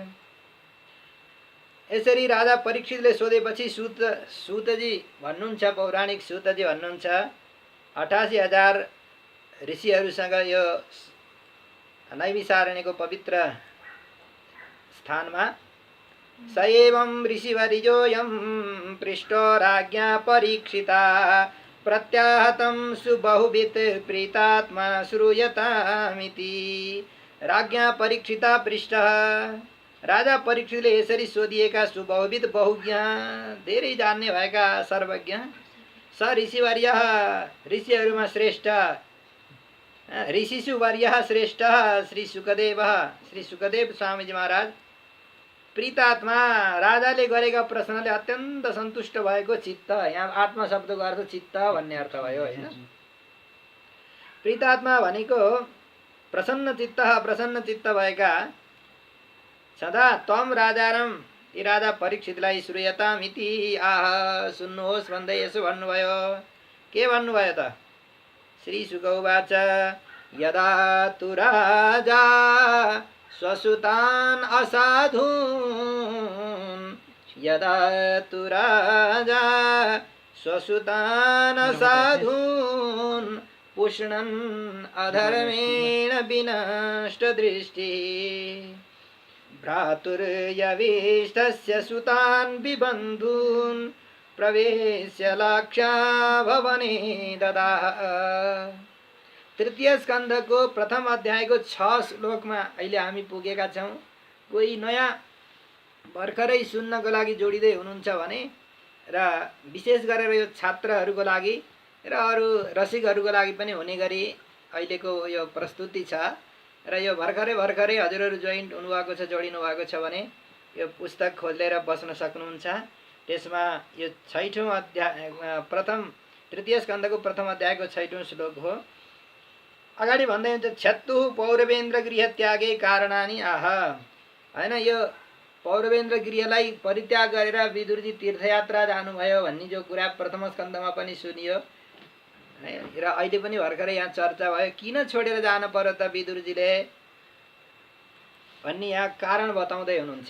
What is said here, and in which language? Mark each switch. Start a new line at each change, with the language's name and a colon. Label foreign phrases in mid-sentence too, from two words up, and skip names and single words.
Nepali: यसरी राजा परीक्षितले सोधेपछि सूतजी भन्नुहुन्छ, पौराणिक सूतजी भन्नुहुन्छ, 88,000 ऋषिहरूसँग यो नैमिषारण्यको पवित्र स्थानमा
Sanskrit: स एवं ऋषिवर्योऽयं पृष्टो राज्ञा परीक्षिता प्रत्याहतं सुबहुवित् प्रीतात्मा श्रूयतामिति। राज्ञा परीक्षिता पृष्ठः,
Nepali: राजा परीक्षितले यसरी सोधिएका सुबहुविद बहुज्ञ, धेरै जान्ने भएका सर्वज्ञ,
Sanskrit: स ऋषिवर्यः,
Nepali: ऋषिहरूमा श्रेष्ठ,
Sanskrit: ऋषिषु वर्यः श्रेष्ठः
Nepali: श्री सुखदेवः, श्री सुखदेव स्वामीजी महाराज, प्रीतात्मा, राजाले गरेका प्रश्नले अत्यन्त सन्तुष्ट भएको चित्त, यहाँ आत्मा शब्दको अर्थ चित्त भन्ने अर्थ भयो होइन। प्रीतात्मा भनेको प्रसन्न चित्त भएका सदा तम राजाराम, यी राजा परीक्षितलाई श्रूयतामिति, आह सुन्नुहोस् भन्दै यसो भन्नुभयो। के भन्नुभयो त?
Sanskrit: श्री शुक उवाच यदा तु राजा स्वसुतान् असाधून्, यदा तु राजा स्वसुतान् असाधून् पुष्णन् अधर्मेण विनष्टदृष्टिः भ्रातुर्यविष्टस्य सुतान् विबन्धून् प्रवेश्य लाक्षा भवने ददाह।
Nepali: तृतीय स्कन्धको प्रथम अध्यायको 6 श्लोकमा अहिले हामी पुगेका छौँ। कोही नयाँ भर्खरै सुन्नको लागि जोडिँदै हुनुहुन्छ भने र विशेष गरेर यो छात्रहरूको लागि र अरू रसिकहरूको लागि पनि हुने गरी अहिलेको यो प्रस्तुति छ। र यो भर्खरै हजुरहरू जोडिनु भएको छ भने यो पुस्तक खोलेर बस्न सक्नुहुन्छ। त्यसमा यो 6औं अध्याय तृतीय स्कन्धको प्रथम अध्यायको 6औं श्लोक हो। अगाडि भन्दै हुन्छ
Sanskrit: क्षत्तुः पौरवेन्द्र गृह त्यागे कारणानि आह,
Nepali: हैन, यो पौरवेन्द्र गृहलाई परित्याग गरेर विदुरजी तीर्थयात्रा जानुभयो भन्ने जो कुरा प्रथम स्कन्धमा पनि सुनियो र अहिले पनि भर्खरै यहाँ चर्चा भयो। किन छोडेर जान पर्यो त विदुरजीले भन्ने यहाँ कारण बताउँदै हुनुहुन्छ।